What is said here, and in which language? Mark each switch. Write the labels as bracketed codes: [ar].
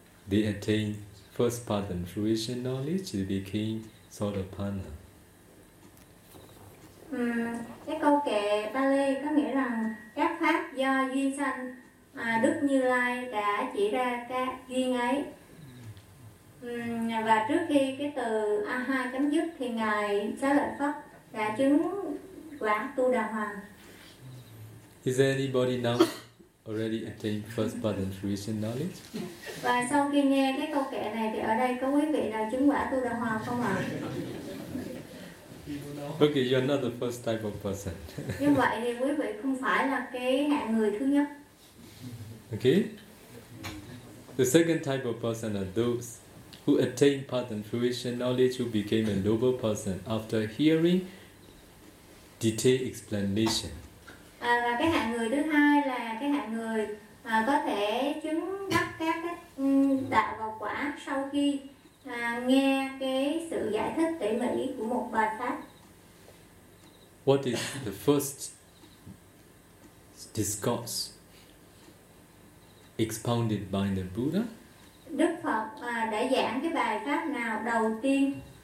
[en] they attain first path and fruition knowledge, they became Sotapanna. [vi] Cái câu kệ Pali có nghĩa rằng các pháp do duyên sanh mà Đức Như Lai đã chỉ ra các duyên ấy. Và trước khi cái từ Aha chấm dứt thì Ngài Xá Lợi Phất đã chứng quả Tu Đà Hoàn. [en] Is there anybody now already attained first path and fruition knowledge? [vi] Và sau khi nghe cái câu kệ này thì ở đây có quý vị nào chứng quả Tu Đà Hoàn không ạ? [en] Okay, you are not the first type of person. [vi] Như vậy thì quý vị không phải là cái hạng người thứ nhất. [en] Okay? The second type of person are those who attain path and fruition knowledge, who became a noble person after hearing detailed explanation. [vi] Và cái hạng người thứ hai là cái hạng người có thể chứng đắc các đạo và quả sau khi nghe cái sự giải thích tỉ mỉ của một bài pháp. [en] What is the first discourse expounded by the Buddha? [vi] Đức Phật đã giảng cái bài pháp nào đầu tiên?